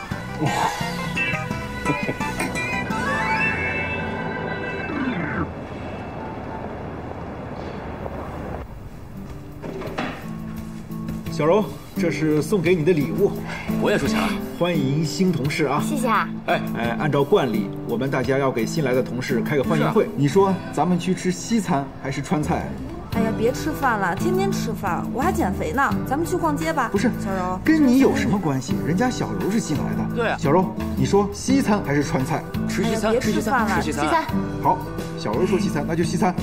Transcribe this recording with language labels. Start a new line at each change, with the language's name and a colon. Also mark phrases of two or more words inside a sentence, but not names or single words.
Chinese: 小柔，这是送給你的禮物。我也出錢了。歡迎新同事啊！謝謝啊。按照慣例，我們大家要給新來的同事開個歡迎會。你說咱們去吃西餐還是川菜？哎呀，別吃飯了，天天吃飯，我還減肥呢。咱們去逛街吧。不是，小柔，跟你有什麼關係？人家小柔是新來的。對啊。小柔，你說西餐還是川菜？吃西餐，別吃飯了，吃西餐。好，小柔說西餐，那就西餐。